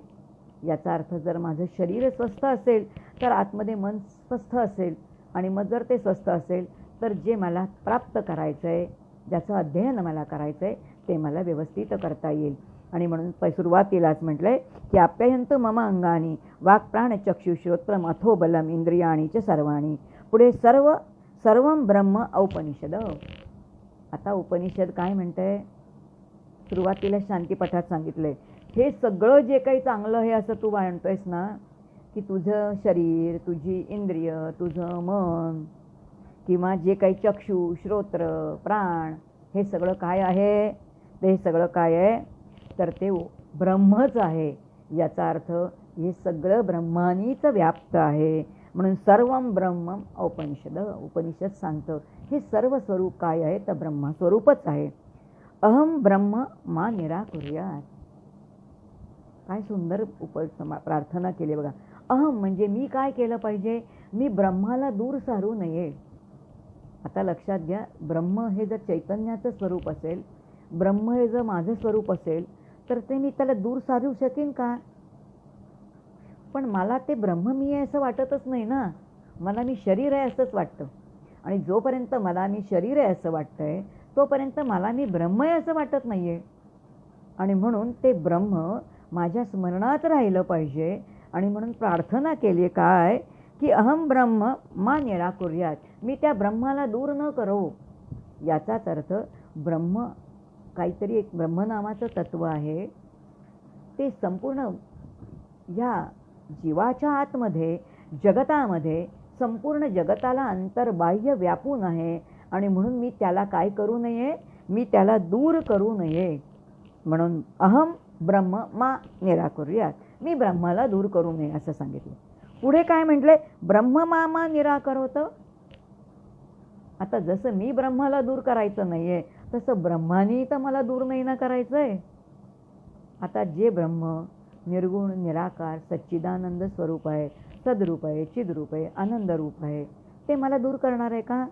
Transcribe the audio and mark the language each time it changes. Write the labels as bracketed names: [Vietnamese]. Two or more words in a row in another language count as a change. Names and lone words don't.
[Marathi] याचा अर्थ जर माझं शरीर स्वस्थ असेल तर आतमध्ये मन स्वस्थ असेल. आणि मग जर ते स्वस्थ असेल तर जे मला प्राप्त करायचं आहे, ज्याचं अध्ययन मला करायचं आहे ते मला व्यवस्थित करता येईल. आणि म्हणून सुरुवातीलाच म्हटलंय की [Sanskrit] आप्यायन्तु मम अंगानी वाक् प्राण चक्षु श्रोत्रम अथो बलम इंद्रियाणी च सर्वाणी. पुढे सर्वं ब्रह्म औपनिषद. [Marathi] आता उपनिषद काय म्हणतंय, सुरुवातीला शांतीपाठात सांगितलंय हे सगळं जे काही चांगलं आहे असं तू म्हणतोयस ना की तुझं शरीर, तुझी इंद्रिय, तुझं मन किंवा जे काही चक्षु श्रोत्र प्राण हे सगळं काय आहे, ते सगळं काय आहे तर ते ब्रह्मच आहे. याचा अर्थ हे सगळं ब्रह्मानीच व्याप्त आहे. [Sanskrit] म्हणून सर्वं ब्रह्म औपनिषद. [Marathi] उपनिषद सांगतं हे सर्व स्वरूप काय आहे तर ब्रह्मस्वरूपच आहे. [Sanskrit] अहम ब्रह्म मा निराकुर्यात. [Marathi] काय सुंदर प्रार्थना केली बघा. अहम म्हणजे मी काय केलं पाहिजे, मी ब्रह्माला दूर सारू नये. आता लक्षात घ्या, ब्रह्म हे जर चैतन्याचं स्वरूप असेल, ब्रह्म हे जर माझं स्वरूप असेल तर ते मी त्याला दूर सारू शकेन का. पण मला ते ब्रह्म मी आहे असं वाटतच नाही ना. मला मी शरीर आहे असंच वाटतं. आणि जोपर्यंत मला मी शरीर आहे असं वाटतंय तोपर्यंत मला मी ब्रह्म आहे असं वाटत नाही आहे. आणि म्हणून ते ब्रह्म माझ्या स्मरणात राहिलं पाहिजे. आणि म्हणून प्रार्थना केली काय की [Sanskrit] अहम ब्रह्म मा निराकुर्यात. [Marathi] मी त्या ब्रह्माला दूर न करो. याचाच अर्थ ब्रह्म काहीतरी एक ब्रह्म नावाचं तत्व आहे. ते संपूर्ण या जीवाच्या आतमध्ये जगतामध्ये संपूर्ण जगताला अंतर्बाह्य व्यापून आहे. आणि म्हणून मी त्याला काय करू नये, मी त्याला दूर करू नये. म्हणून [Sanskrit] अहम ब्रह्म मा निराकुर्यात. [Marathi] मी ब्रह्माला दूर करू नये असं सांगितलं. पुढे काय म्हटले, [Sanskrit] ब्रह्म मा निराकरोत. [Marathi] आता जसं मी ब्रह्माला दूर करायचं नाहीये तसं ब्रह्मानी तर मला दूर नाही ना करायचंय. आता जे ब्रह्म निर्गुण निराकार सच्चिदानंद स्वरूप आहे, सद्रूप आहे, चिद्रूप आहे, आनंद रूप आहे, ते मला दूर करणार आहे का.